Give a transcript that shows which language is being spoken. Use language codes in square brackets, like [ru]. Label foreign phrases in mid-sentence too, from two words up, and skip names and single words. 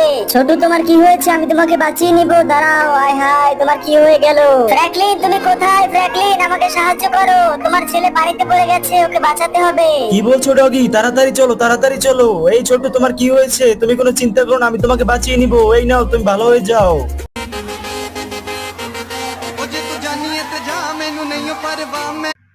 [bn] ছোটু, তোমার কি হয়েছে? আমি তোমাকে বাঁচিয়ে নিব, দাঁড়াও। আয় হায়, তোমার কি হয়ে গেল? ফ্র্যাঙ্কলিন, তুমি কোথায়? ফ্র্যাঙ্কলিন, আমাকে সাহায্য করো। তোমার ছেলে পানিতে পড়ে গেছে, ওকে বাঁচাতে হবে। কি বলছো ডগি? তাড়াতাড়ি চলো তাড়াতাড়ি চলো। এই ছোট্ট, তোমার কি হয়েছে? তুমি কোনো চিন্তা করো না, আমি তোমাকে বাঁচিয়ে নিবো। এই নাও, তুমি ভালো হয়ে যাও। [pa] ਉਹ ਜੇ ਤੂੰ ਜਾਨੀਏ ਤੇ ਜਾ ਮੈਨੂੰ ਨਹੀਂ ਪਰਵਾਹ।